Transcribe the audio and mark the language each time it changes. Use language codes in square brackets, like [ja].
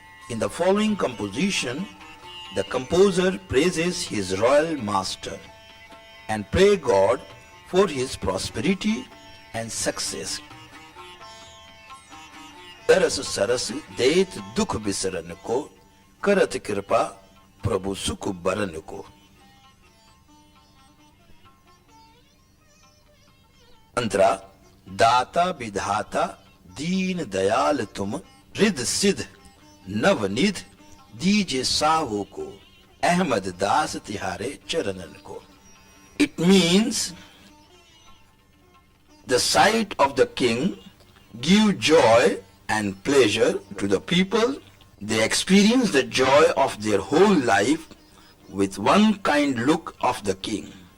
[en] In the following composition, the composer praises his royal master and pray God for his prosperity and success. [hi] तरस सरस देत दुख बिसरन को, करत कृपा प्रभु सुख बरन को। अंतरा दाता विधाता दीन दयाल तुम, रिद सिद्ध नवनिध दीजे साहू को, अहमद दास तिहारे चरणन को। [en] It means the sight of the king give joy and pleasure to the people. They experience the joy of their whole life with one kind look of the king.